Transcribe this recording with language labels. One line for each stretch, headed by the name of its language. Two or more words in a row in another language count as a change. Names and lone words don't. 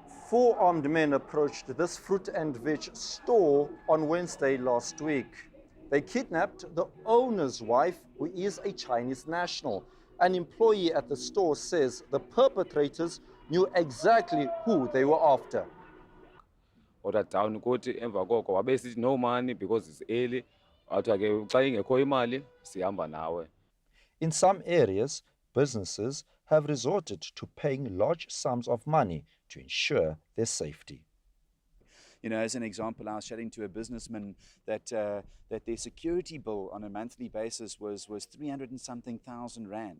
English: 4 armed men approached this fruit and veg store on Wednesday last week. They kidnapped the owner's wife, who is a Chinese national. An employee at the store says the perpetrators knew exactly who they were after. Order down
Xhosa: ukuthi emva koko wabe sithi
English: no money because it's early.
Xhosa: Wathi ke xa ingekho imali sihamba nawe.
English: In some areas, businesses have resorted to paying large sums of money to ensure their safety. You know, as an example, I was chatting to a businessman that their security bill on a monthly basis was 300 and something thousand rand.